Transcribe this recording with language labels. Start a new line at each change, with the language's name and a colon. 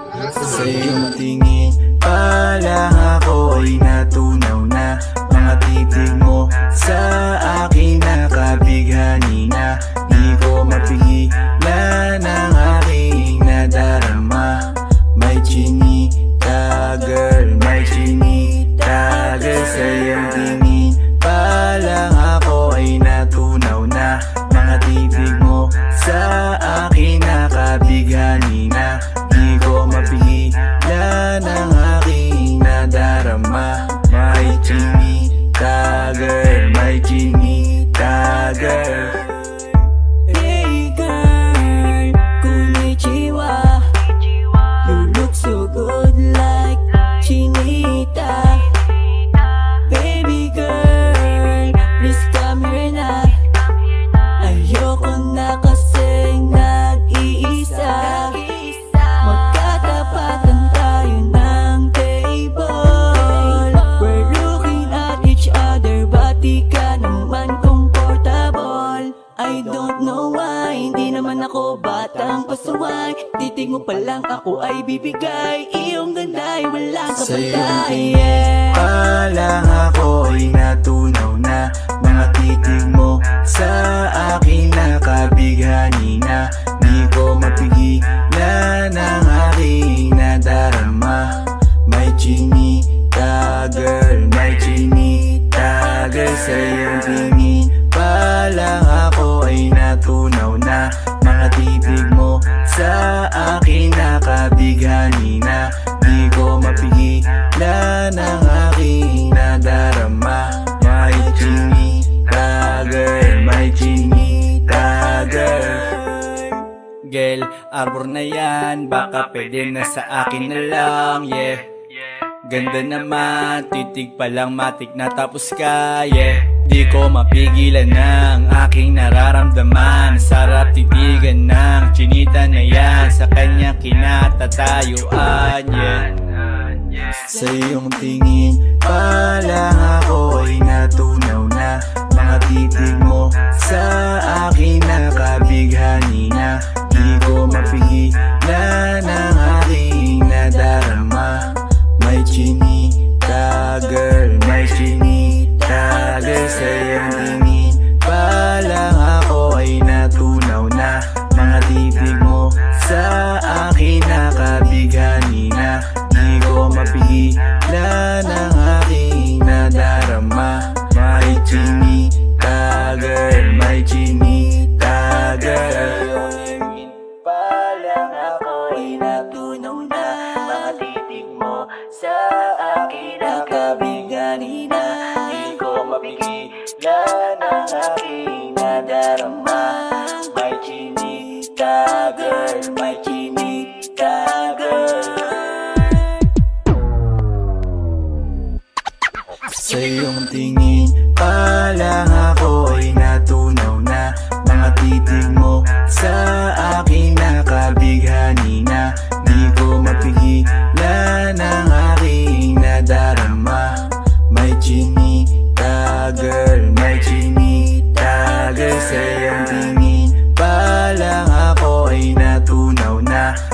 Filipino: Sa iyong tingin pa lang ako ay natunaw na. Mga titig mo sa akin nakabighani na. Di ko mapigilan ang aking nadarama. May chinita girl, may chinita girl. Sa iyong tingin pa lang ako ay natunaw na. Mga titig mo sa akin nakabighani na. Di ko mapigilan ang aking nadarama. May chinita girl, may chinita girl.
English: Hey girl,
Japanese: konnichiwa.
English: You look so good like chinita. Baby girl, please come here
Filipino: na. Ayoko na kasing nag-iisa. Magkatapatan tayo ng table.
English: We're looking at each other, but
Filipino: di ka naman
English: comfortable. I don't know why,
Filipino: hindi naman ako batang pasuway. Titig mo pa lang ako ay bibigay. Iyong ganda ay walang Sa iyong kapantay. tingin pa lang ako ay natunaw na. Mga titig mo sa akin nakabighani na. Di ko mapigilan ang aking nadarama. May chinita girl, may chinita girl. Sa iyong tingin pa lang ako ay natunaw na. Mga titig mo sa akin nakabighani na. Di ko mapigilan ang aking nadarama. May chinita girl, may chinita girl. Girl, arbor na yan, baka pwede na sa akin na lang, yeah. Ganda naman, titig pa lang matik na tapos ka, yeah. Di ko mapigilan ng aking nararamdaman. Sarap titigan ng chinita na yan. Sa kanya kinatatayuan, yeah. Sa iyong tingin pa lang ako ay natunaw na. Mga titig mo sa akin nakabighani na. Di ko mapigilan ang aking nadarama. May chinita girl, may chinita girl. Sa iyong tingin pa lang ako ay natunaw na. Mga titig mo sa akin nakabighani na. Di ko mapigilan ang aking nadarama. May chinita girl, may chinita girl. Pa lang ako ay natunaw na. Mga titig mo sa akin nakabighani na. Di ko mapigilan ang aking nadarama. May chinita girl, may chinita girl. Sa iyong tingin pa lang ako ay natunaw na. Mga titig mo sa akin nakabighani na. Di ko mapigilan ang aking nadarama. May chinita girl, may chinita girl. Sa iyong tingin pa lang ako ay natunaw na.